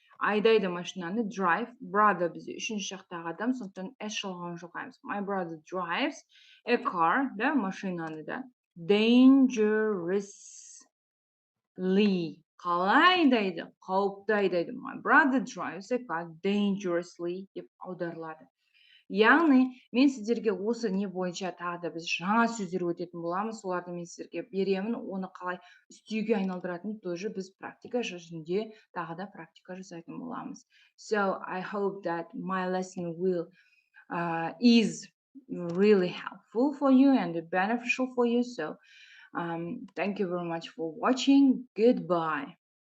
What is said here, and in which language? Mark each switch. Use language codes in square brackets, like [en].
[kk] айдайды машинаны, drive, brother бізде үшінші жақтағы адам, сондықтан s жалғауын жоқаймыз. [en] My brother drives a car, [kk] да, машинаны да, [en] dangerously. [kk] Қалай айдайды? Қауіпті айдайды. [en] My brother drives a car dangerously [kk] деп аударылады. Яғни мен сіздерге осы не бойынша тағы да біз жаңа сөздер өтетін боламыз. Соларды мен сіздерге беремін. Оны қалай істеуге айналдыратынын [ru] тоже [kk] біз практика жүзінде тағы да практика жасайтын боламыз. [en] So I hope that my lesson is really helpful for you and beneficial for you. So thank you very much for watching. Goodbye.